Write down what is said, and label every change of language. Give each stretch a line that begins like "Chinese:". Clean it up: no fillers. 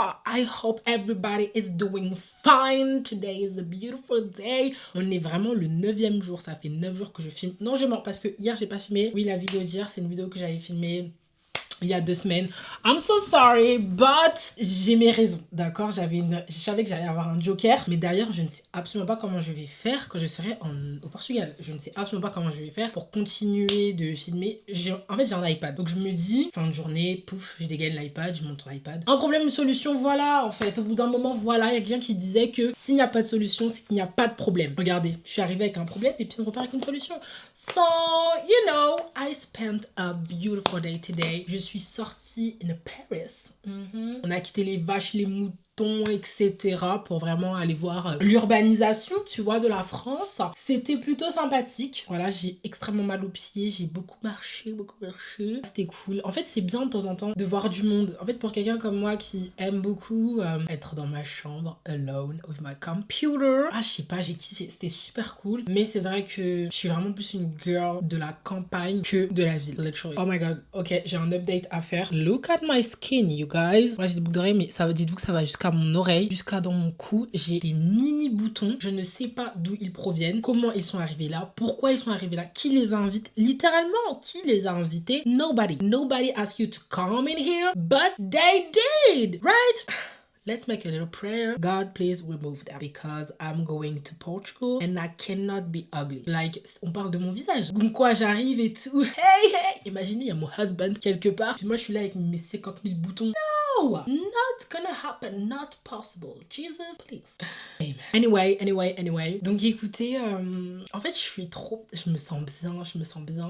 English: I hope everybody is doing fine. Today is a beautiful day.
French: On est vraiment le 9e jour. Ça fait 9 jours que je filme. Non, je mens parce que hier, j'ai pas filmé. Oui, la vidéo d'hier, c'est une vidéo que j'avais filmée il y a 2 semaines.
English: I'm so sorry, but
French: j'ai mes raisons, d'accord? Je savais que j'allais avoir un joker, mais d'ailleurs, je ne sais absolument pas comment je vais faire quand je serai au Portugal. Je ne sais absolument pas comment je vais faire pour continuer de filmer. En fait, j'ai un iPad, donc je me dis, fin de journée, pouf, je dégaine l'iPad, je monte sur l'iPad. Un problème, une solution, voilà, en fait. Au bout d'un moment, voilà, il y a quelqu'un qui disait que s'il n'y a pas de solution, c'est qu'il n'y a pas de problème. Regardez, je suis arrivée avec un problème et puis on repart avec une solution.
English: So, you know, I spent a beautiful day today.
French: Je suis sortie in Paris. On a quitté les vaches, les moutons, etc. pour vraiment aller voir l'urbanisation, tu vois, de la France. C'était plutôt sympathique. Voilà, j'ai extrêmement mal aux pieds. J'ai beaucoup marché. C'était cool. En fait, c'est bien de temps en temps de voir du monde. En fait, pour quelqu'un comme moi qui aime beaucoup être dans ma chambre,
English: alone, with my computer.
French: Ah, je sais pas, j'ai kiffé. C'était super cool. Mais c'est vrai que je suis vraiment plus une girl de la campagne que de la ville,
English: literally. Oh my god.
French: Ok, j'ai un update à faire.
English: Look at my skin, you guys.
French: Moi, j'ai des boucles d'oreilles, mais dites-vous que ça va jusqu'à mon oreille, jusqu'à dans mon cou. J'ai des mini boutons. Je ne sais pas d'où ils proviennent, comment ils sont arrivés là, pourquoi ils sont arrivés là, qui les a invités. Littéralement, qui les a invités?
English: Nobody. Nobody asked you to come in here, but they did, right? Let's make a little prayer. God, please remove that because I'm going to Portugal and I cannot be ugly.
French: Like, on parle de mon visage. Donc quoi, j'arrive et tout. Hey, hey! Imaginez, il y a mon husband quelque part. Puis moi, je suis là avec mes 50 000 boutons.
English: No! Not gonna happen. Not possible. Jesus, please. Anyway.
French: Donc écoutez, en fait, je me sens bien.